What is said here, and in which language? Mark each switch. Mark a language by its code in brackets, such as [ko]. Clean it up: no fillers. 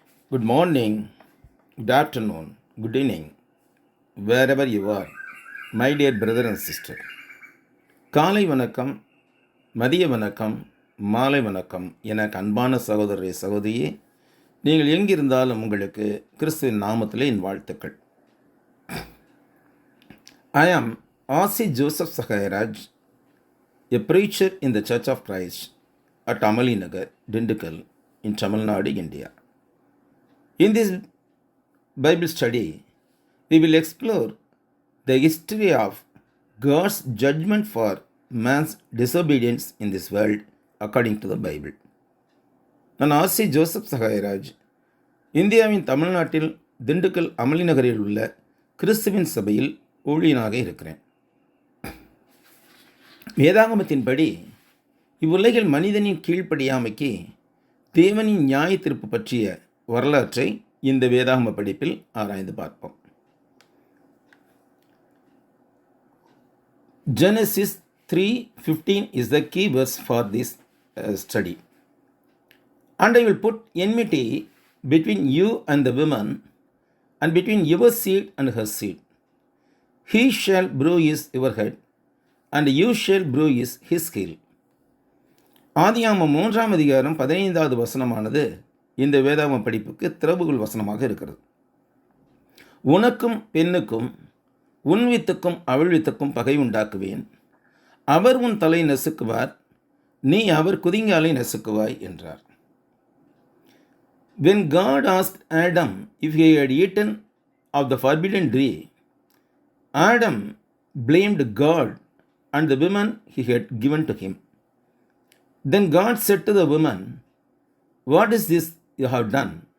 [en] Good morning, good afternoon, good evening, wherever you are, my dear brother and sister. [ta] காலை வணக்கம், மதிய வணக்கம், மாலை வணக்கம் என அன்பான சகோதரரே சகோதரியே, நீங்கள் எங்கிருந்தாலும் உங்களுக்கு கிறிஸ்துவின் நாமத்திலே என் வாழ்த்துக்கள். [en] I am R.C. Joseph Sahairaj, a preacher in the Church of Christ at Amali Nagar, Dindigul, in Tamil Nadu, India. In this Bible study, we will explore the history of God's judgment for man's disobedience in this world according to the Bible. [ta] நான் RC Joseph Sahayaraj, இந்தியாவின் தமிழ்நாட்டில் திண்டுக்கல் அமளி நகரில் உள்ள கிறிஸ்துவின் சபையில் ஊழியனாக இருக்கிறேன். வேதாகமத்தின்படி இவ்வுலகில் மனிதனின் கீழ்ப்படியாமைக்கு தேவனின் நியாய தீர்ப்பு பற்றிய வரலாற்றை இந்த வேதாகம படிப்பில் ஆராய்ந்து பார்ப்போம். [en] Genesis 3:15 is the key verse for this study. And I will put enmity between you and the woman, and between your seed and her seed. He shall bruise your head, and you shall bruise his heel. [ta] ஆதியாகமம் 3 அதிகாரம் 15வது வசனமானது இந்த வேதாகம படிப்புக்கு திறவுகோல் வசனமாக இருக்கிறது. உனக்கும் பெண்ணுக்கும் உன் வித்துக்கும் அவள் வித்துக்கும் பகை உண்டாக்குவேன். அவர் உன் தலை நசுக்குவார், நீ அவர் குதிங்காலை நசுக்குவாய் என்றார். [en] When God asked Adam if he had eaten of the forbidden tree, Adam blamed God and the woman he had given to him. Then God said to the woman, "What is this you have done?"